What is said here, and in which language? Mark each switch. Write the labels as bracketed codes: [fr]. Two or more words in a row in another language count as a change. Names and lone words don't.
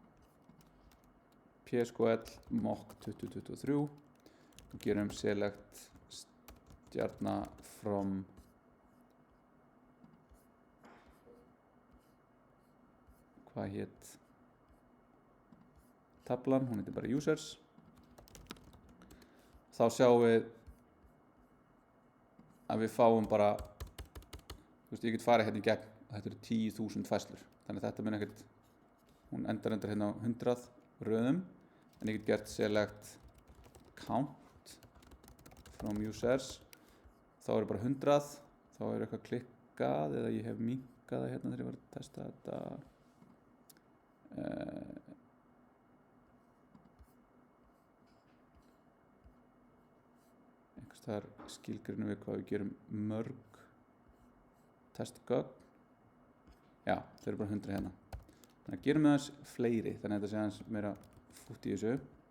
[is] PSQL mock 2023 og gerum select stjarna from hvað hét tablan, hún heitir bara users þá sjáum við að við fáum bara ég get farið hérna í gegn og þetta eru 10.000 færslur þannig að þetta mun ekkert hún endar hérna á 100 röðum en ég get gert [en] select count from users [is] þá eru bara 100 þá er eitthvað klikkað eða ég hef minkað það hérna þegar ég var að testa þetta þar skilgreinum við hvað við gerum mörg testgögn já, þau eru bara 100 hérna þannig að gerum við aðeins fleiri þannig að þetta sé aðeins meira fútt í þessu